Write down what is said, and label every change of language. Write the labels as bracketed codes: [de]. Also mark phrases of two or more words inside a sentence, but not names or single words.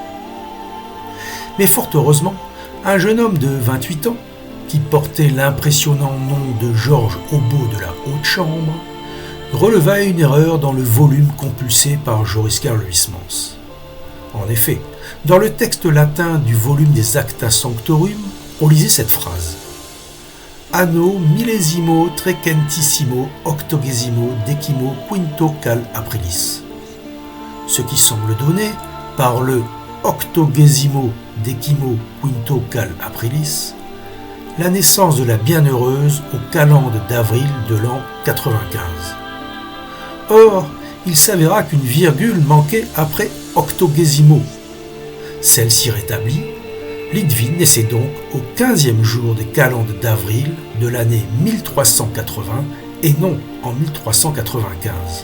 [fr] Mais fort heureusement, un jeune homme de 28 ans, qui portait l'impressionnant nom de Georges Aubeau de la Haute Chambre, releva une erreur dans le volume compulsé par Joris Karl Huysmans. En effet, dans le texte latin du volume des Acta Sanctorum, on lisait cette phrase « [la] Anno millesimo trecentissimo octogesimo decimo quinto cal aprilis », [fr] ce qui semble donner, par le [la] octogesimo decimo quinto cal aprilis, [fr] la naissance de la bienheureuse au calende d'avril de l'an 95. Or, il s'avéra qu'une virgule manquait après octogesimo. Celle-ci rétablie, Lidwine naissait donc au 15e jour des calendes d'avril de l'année 1380 et non en 1395.